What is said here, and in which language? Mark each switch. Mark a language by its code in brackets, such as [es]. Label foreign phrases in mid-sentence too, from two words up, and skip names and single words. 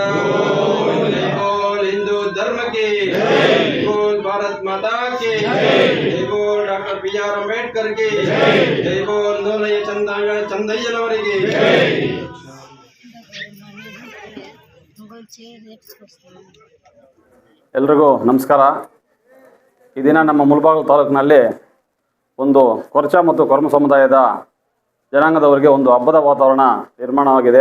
[hi] बोल हिंदू धर्म की, बोल भारत माता की, जय बोल डॉक्टर BR अंबेडकर की, जय बोल नूलಯ್ಯ ಚಂದಯ್ಯನವರಿಗೆ। [kn] ಎಲ್ರಿಗೂ ನಮಸ್ಕಾರ। ಈ ದಿನ ನಮ್ಮ ಮುಳಬಾಗಿಲು ತಾಲೂಕಿನಲ್ಲಿ ಒಂದು ಕೊರಚ ಮತ್ತು ಕೊರ್ಮ ಸಮುದಾಯದ ಜನಾಂಗದವರಿಗೆ ಒಂದು ಹಬ್ಬದ ವಾತಾವರಣ ನಿರ್ಮಾಣವಾಗಿದೆ।